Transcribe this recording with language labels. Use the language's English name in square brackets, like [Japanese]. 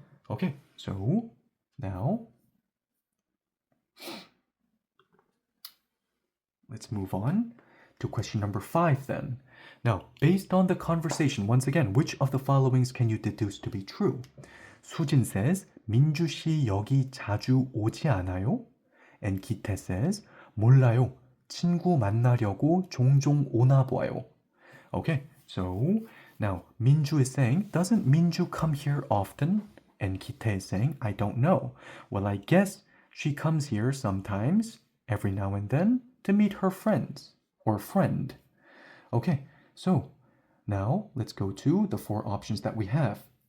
[English] Okay, so now let's move on to question number 5 then. Now, based on the conversation, once again, which of the followings can you deduce to be true? Sujin says, [Korean] 민주 씨 여기 자주 오지 않아요? [English] And Gi-tae says, 몰라요. [Korean] 친구 만나려고 종종 오나 봐요. [English] Okay, so now Minju is saying, doesn't Minju come here often? And Gi-tae is saying, I don't know. Well, I guess she comes here sometimes, every now and then, to meet her friends or friend. Okay, so now let's go to the 4 options that we have.